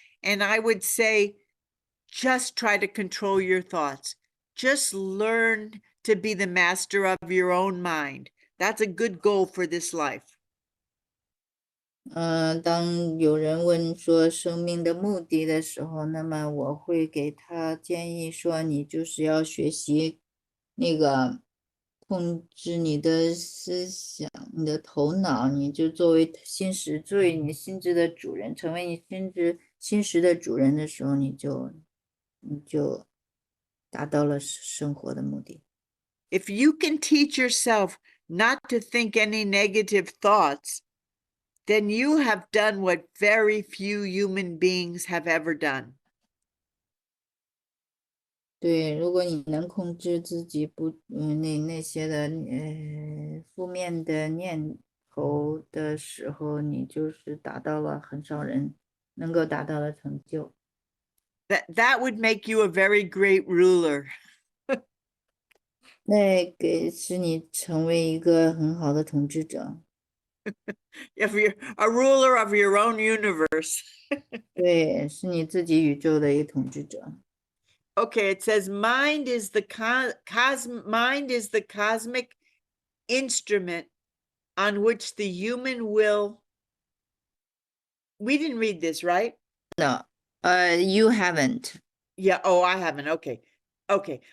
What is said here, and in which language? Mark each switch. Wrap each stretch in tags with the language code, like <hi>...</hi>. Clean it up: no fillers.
<en>And I would say, just try to control your thoughts. Just learn to be the master of your own mind. That's a good goal for this life.</en> <zh>当有人问说生命的目的的时候，那么我会给他建议说，你就是要学习那个控制你的思想、你的头脑，你就作为你心智的主人，成为你心识的主人的时候，你就达到了生活的目的。</zh> <en>If you can teach yourself not to think any negative thoughts, then you have done what very few human beings have ever done.</en> <zh>对，如果你能控制自己不那些的负面的念头的时候，你就是达到了很少人能够达到的成就。</zh> <en>That would make you a very great ruler.</en> <zh>那使你成为一个很好的统治者。</zh> <en>If you're a ruler of your own universe.</en> <zh>对，是你自己宇宙的一个统治者。</zh> <en>Okay, it says mind is the cosmic instrument on which the human will. We didn't read this, right? No, you haven't. Yeah, oh, I haven't. Okay.</en>